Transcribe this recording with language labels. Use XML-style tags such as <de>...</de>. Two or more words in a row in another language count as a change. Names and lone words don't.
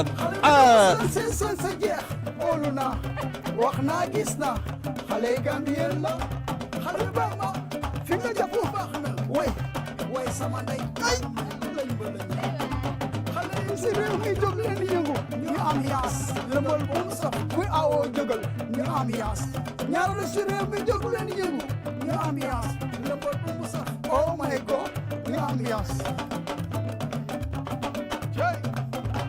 <wo>sa jeex óolu naa wax naa gis naa xale yi Gambien la xale yu baax na fi nga jàpp baax na way sama ndey ay lañ si réew mi jóg leen yëngu ñu ambiance lëmbal bu mu saf kuy awoo jógal ñu ambiance ñaareel si réew mi jóg leen yëngu ñu ambiance lëmbal bu mu saf</wo> <en>oh my God</en> <wo>ñu ambiance</wo>